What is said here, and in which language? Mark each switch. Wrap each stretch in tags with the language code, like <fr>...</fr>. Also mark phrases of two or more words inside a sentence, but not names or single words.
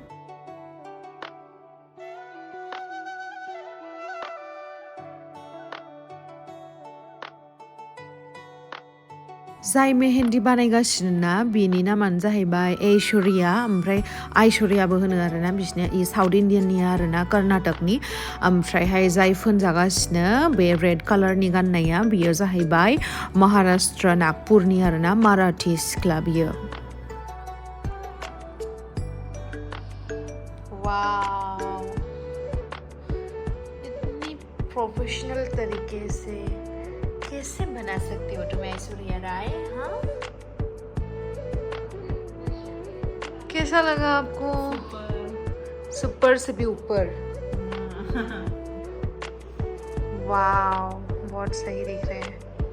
<brx>जाय मेहेन्दी बानायगासिनो ना बिनि नामानो जाहैबाय ऐश्वर्या ओमफ्राय आइश्वर्याबो होनो आरोना बिसोरनिया इ साउथ इण्डियाननि आरोना कर्नाटकनि ओमफ्रायहाय जाय फोनजागासिनो बे रेड कालारनि गाननाया बियो जाहैबाय महाराष्ट्र नागपुरनि आरोना माराठी सिख्ला बियो</brx> <hi>वाव इतनी प्रोफेशनल तरीके से कैसे बना सकती हो तुम ऐश्वर्या राय हाँ कैसा लगा आपको सुपर से भी ऊपर वाव बहुत सही दिख रहे हैं</hi>